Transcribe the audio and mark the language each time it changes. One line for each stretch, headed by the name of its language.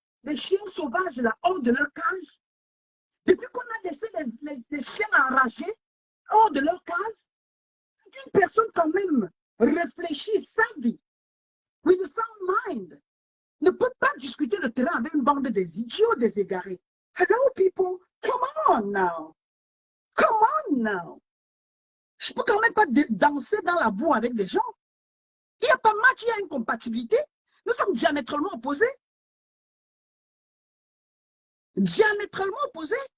French: les chiens sauvages là, hors de leur cage. Depuis qu'on a laissé les chiens enragés hors de leur cage, une personne quand même réfléchie,
English: savvy, with a sound mind,
French: ne peut pas discuter le terrain avec une bande des idiots, des égarés.
English: Hello people, come on now. Come on now.
French: Je ne peux quand même pas danser dans la boue avec des gens. Il n'y a pas match, il y a une compatibilité. Nous sommes diamétralement opposés. Diamétralement opposés.